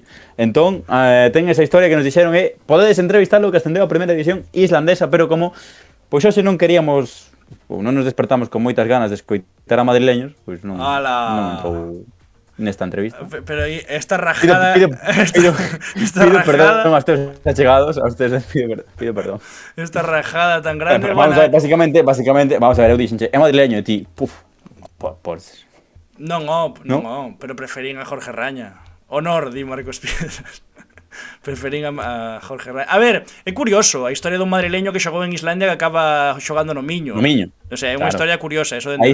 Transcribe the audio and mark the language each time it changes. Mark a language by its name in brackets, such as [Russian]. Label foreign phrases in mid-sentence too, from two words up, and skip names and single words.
[Galician] Entón, ten esa historia que nos dixeron podedes entrevistalo que ascendeu a primeira división islandesa, pero como pois hoxe non queríamos ou non nos despertamos con moitas ganas de escoitar a madrileños, pois non entrou nesta entrevista. Pero aí esta rajada Pido rajada, [Spanish] perdón [Galician] aos teus allegados, [Spanish] a ustedes pido perdón. [Galician] esta rajada tan grande, [Spanish] Vamos a ver, [Galician] básicamente, [Spanish] vamos a ver, [Galician] eu dixenche, é madrileño e ti, Non, pero preferín a Jorge Raña. Honor, di Marcos Piedras. Preferín a Jorge Raña. A ver, é curioso a historia dun madrileño que xogou en Islandia que acaba xogando no Miño. No Miño. [Spanish] O sea, [Galician] é unha historia curiosa, eso de